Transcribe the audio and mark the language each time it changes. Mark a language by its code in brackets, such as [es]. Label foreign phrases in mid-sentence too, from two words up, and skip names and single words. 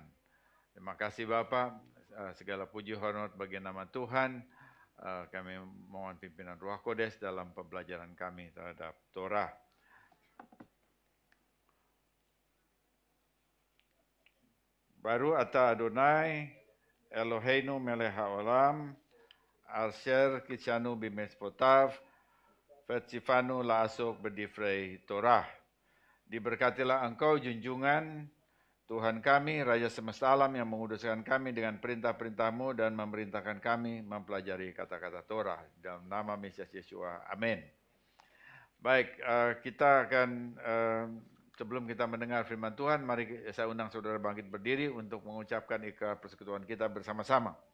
[id] Terima kasih Bapak, segala puji hormat bagi nama Tuhan. Kami mohon pimpinan [he] רוח קודש [id] dalam pembelajaran kami terhadap Torah. [he] ברוך אתה יי אלהינו מלך העולם אשר קדשנו במצותיו וצונו לעסוק בדברי תורה. [id] Diberkatilah engkau junjungan Tuhan kami, Raja semesta alam yang menguduskan kami dengan perintah-perintah-Mu dan memerintahkan kami mempelajari kata-kata Torah. Dalam nama Mesias Yeshua, amin. Baik, kita akan, sebelum kita mendengar firman Tuhan, mari saya undang saudara bangkit berdiri untuk mengucapkan ikrar persekutuan kita bersama-sama.